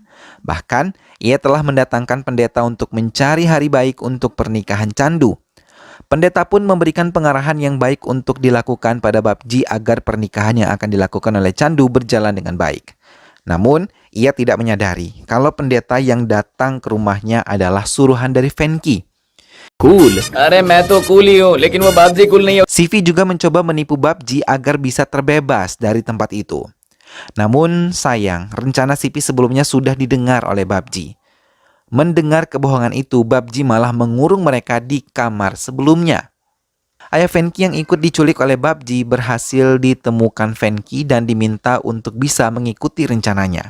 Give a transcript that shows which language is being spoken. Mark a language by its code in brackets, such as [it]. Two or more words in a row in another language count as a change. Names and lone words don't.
[id] Bahkan, ia telah mendatangkan pendeta untuk mencari hari baik untuk pernikahan Chandu. Pendeta pun memberikan pengarahan yang baik untuk dilakukan pada Babji agar pernikahan yang akan dilakukan oleh Chandu berjalan dengan baik. Namun, ia tidak menyadari kalau pendeta yang datang ke rumahnya adalah suruhan dari Venki. [hi] Cool. अरे मैं तो cool ही हूँ, लेकिन वो बाबजी cool नहीं है. [id] Sivi juga mencoba menipu Babji agar bisa terbebas dari tempat itu. Namun sayang, rencana Sipi sebelumnya sudah didengar oleh Babji. Mendengar kebohongan itu, Babji malah mengurung mereka di kamar sebelumnya. Ayah Fenki yang ikut diculik oleh Babji berhasil ditemukan Fenki dan diminta untuk bisa mengikuti rencananya.